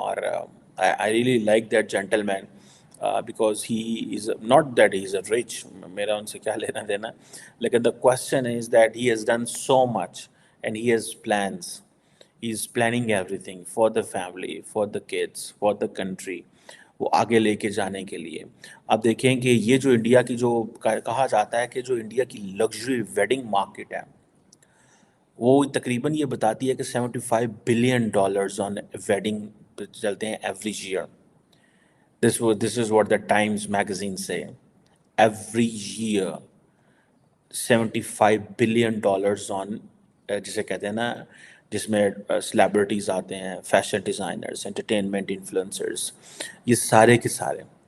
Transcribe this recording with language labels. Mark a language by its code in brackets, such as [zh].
[en] اور I really like that gentleman because he is not that he is a rich, [ur] میرا ان سے کیا لینا دینا, لیکن [en] The question is that he has done so much and he has plans. He is planning everything for the family, for the kids, for the country, [ur] وہ آگے لے کے جانے کے لیے. اب دیکھیں کہ یہ جو انڈیا کی جو کہا جاتا ہے کہ جو انڈیا کی لگژری ویڈنگ مارکیٹ ہے وہ تقریباً یہ بتاتی ہے کہ 75 بلین ڈالرز [en] on wedding [ur] چلتے ہیں [en] Every year. This is what the Times magazine say. Every year [ur] 75 billion dollars on, جسے کہتے ہیں نا جس میں سلیبریٹیز آتے ہیں, فیشن ڈیزائنرز, انٹرٹینمنٹ انفلوئنسرز, یہ سارے کے سارے.